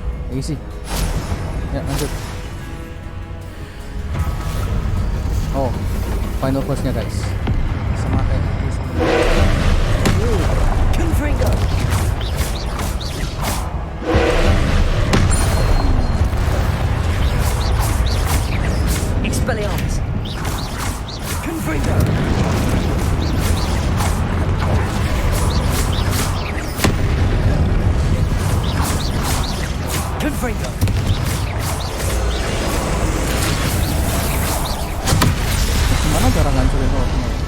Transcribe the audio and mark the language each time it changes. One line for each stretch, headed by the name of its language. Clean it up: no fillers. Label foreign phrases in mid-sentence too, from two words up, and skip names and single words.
Indonesian: Easy. Ya, lanjut. Oh,
English: final bossnya
Indonesian: guys. Sama kayak itu sebenarnya. Confringo. Expelliarmus. Confringo. Confringo. Gimana cara ngancurin rohnya?